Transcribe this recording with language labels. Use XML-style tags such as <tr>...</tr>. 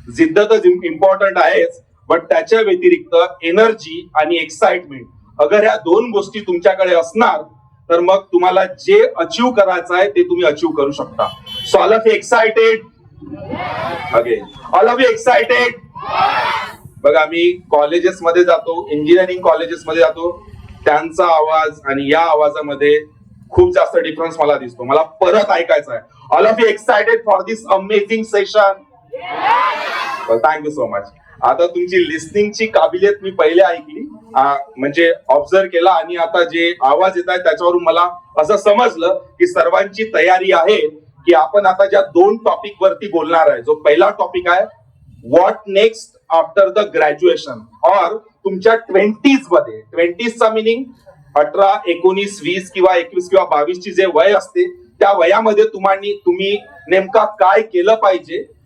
<mr>जिद्द तर इम्पॉर्टंट आहेच, बट त्याच्या व्यतिरिक्त एनर्जी आणि एक्साइटमेंट अगर ह्या दोन गोष्टी तुमच्याकडे असणार तर मग तुम्हाला जे अचीव करायचं आहे ते तुम्ही अचीव करू शकता.</mr> <en>So all of you excited? Again, all of you excited?</en> <mr>बघा, मी कॉलेजेस मध्ये जातो, इंजिनिअरिंग कॉलेजेस मध्ये जातो, त्यांचा आवाज आणि या आवाजामध्ये खूप जास्त डिफरन्स मला दिसतो. मला परत ऐकायचं आहे.</mr> <en>All of you excited for this amazing session? Thank you so much.</en> <mr>आता तुमची लिस्निंगची काबिलियत मी पहिले ऐकली, म्हणजे ऑब्झर्व केला, आणि आता जे आवाज येत आहे त्याच्यावरून मला असं समजलं की सर्वांची तयारी आहे की आपण आता ज्या दोन टॉपिक वरती बोलणार आहे. जो पहिला टॉपिक आहे</mr> <en>what next after the graduation,</en> <mr>और तुमच्या 20s मध्ये, 20sचा मिनिंग 18, 19, 20 किंवा 21 किंवा 22 ची जे वय असते त्या वयामध्ये तुम्ही नेमका काय केलं पाहिजे.</mr>